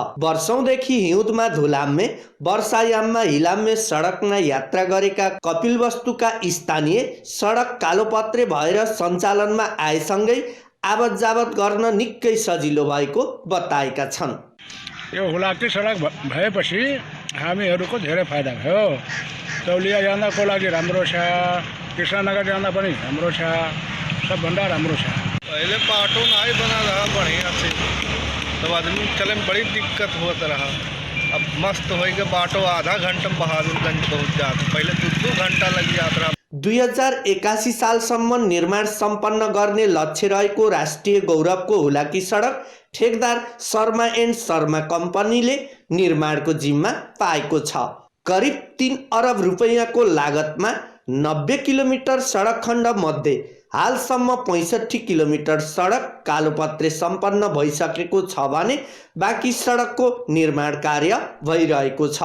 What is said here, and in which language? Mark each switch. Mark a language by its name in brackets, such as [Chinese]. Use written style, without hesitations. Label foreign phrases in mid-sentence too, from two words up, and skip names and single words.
[Nepali] वर्षौंदेखि हिउँदमा धुलाम्मे, वर्षायाममा हिलाम्मे सडकमा यात्रा गरेका कपिलवस्तुका स्थानीय सडक कालोपत्रे भएर सञ्चालनमा आएसँगै आवत जावत गर्न निकै सजिलो भएको बताएका छन्। यो हुलाकी सडक भएपछि हामीहरूको धेरै फाइदा भयो। तौलिया जानको लागि राम्रो छ, कृष्णनगर जाँदा पनि राम्रो छ, सबभन्दा राम्रो छ। [Awadhi] पहले बाटो नहीं बना रहा बढ़िया से, तब आदमी चले में बड़ी दिक्कत होता रहा। अब मस्त हो गया, बाटो आधा घंटा में बहादुरगंज पहुँच जाता, पहले 2 घंटा लग जाता रहा। [Nepali] 2081 सालसम्म निर्माण सम्पन्न गर्ने लक्ष्य रहेको राष्ट्रिय गौरवको हुलाकी सडक ठेकदार शर्मा एन्ड शर्मा कम्पनीले निर्माणको जिम्मा पाएको छ। करिब 3 अरब रुपैयाँको लागतमा 90 किलोमिटर सडक खण्ड मध्ये हालसम्म 65 किलोमिटर सडक कालोपत्रे सम्पन्न भइसकेको छ भने बाँकी सडकको निर्माण कार्य भइरहेको छ।